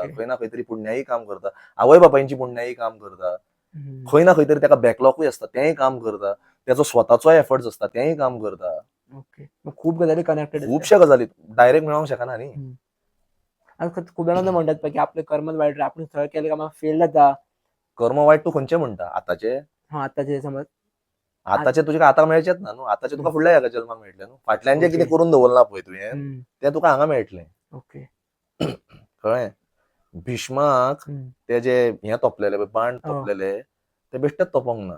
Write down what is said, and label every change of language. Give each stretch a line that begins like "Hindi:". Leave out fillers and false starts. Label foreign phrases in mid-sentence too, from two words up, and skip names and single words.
Konkani: खंय ना खंय तरी पुण्यायी काम करता. आवय बापायची पुण्यायी काम करता. खंय ना खंय तरी त्याका बॅकलॉकूय आसता, तेंय काम करता. त्याचो स्वताचोय एफर्ट्स आसता, तेंय काम करता. खूप गजाली कनेक्टेड. खुबश्या गजाली डायरेक्ट मेळोंक शकना न्ही.
Marathi: खूप जाणांना म्हणतात पळय की आपले कर्मच वायट, आपण सगळं केलं का मग फेल जाता.
Konkani: कर्म वायट तू खंयचे म्हणटा? आताचे? हा, आताचे समज आताचे तुजे आतां मेळचेच ना न्हू. आताचे तुका फुडल्या हेका जल्माक मेळटले न्हू. फाटल्यान जे कितें करून दवरला पळय तुवें तें तुका हांगा मेळटलें. ओके. कळ्ळें. भीष्माक ते जे हे तोपलेले पळय, बाण तोपलेले ते बेश्टेच तोपोंक ना.